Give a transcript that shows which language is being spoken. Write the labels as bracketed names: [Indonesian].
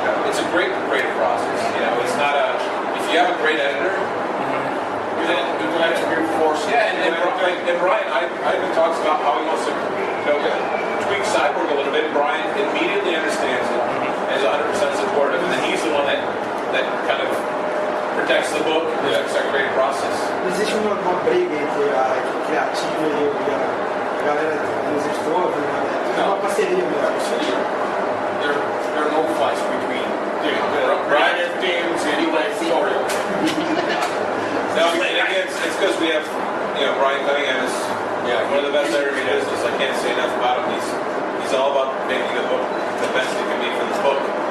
[English] It's a great creative process. It's not a. If you have a great editor, then You don't have to be forced. yeah, and Brian, Ivan talks about how he wants to tweak Cyborg a little bit. Brian immediately understands it and is 100% supportive, and then he's the one that kind of protects the book, protects our creative process. [Portuguese] Existe uma briga entre a equipe criativa e a galera dos editores, né? É uma parceria mesmo. [English] There are no fights between Brian and James and editorial. No, and again, it's because we have, Brian Cunningham is one of the best editors in the business. I can't say enough about him. He's all about making the book the best it can be for this book.